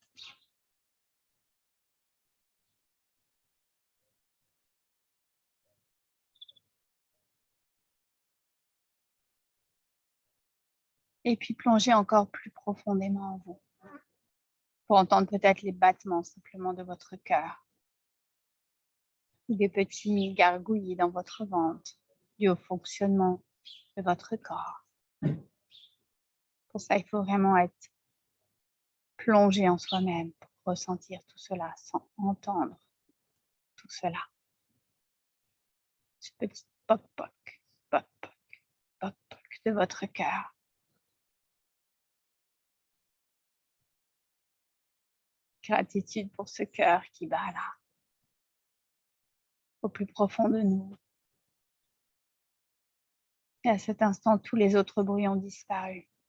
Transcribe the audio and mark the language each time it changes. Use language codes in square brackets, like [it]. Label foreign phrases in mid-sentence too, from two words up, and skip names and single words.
[fr] Et puis plonger encore plus profondément en vous pour entendre peut-être les battements simplement de votre cœur ou des petits gargouillis dans votre ventre dû au fonctionnement de votre corps. Pour ça, il faut vraiment être plongé en soi-même pour ressentir tout cela, sans entendre tout cela. Ce petit poc-poc, poc-poc, poc-poc de votre cœur. Gratitude pour ce cœur qui bat là, au plus profond de nous. Et à cet instant, tous les autres bruits ont disparu.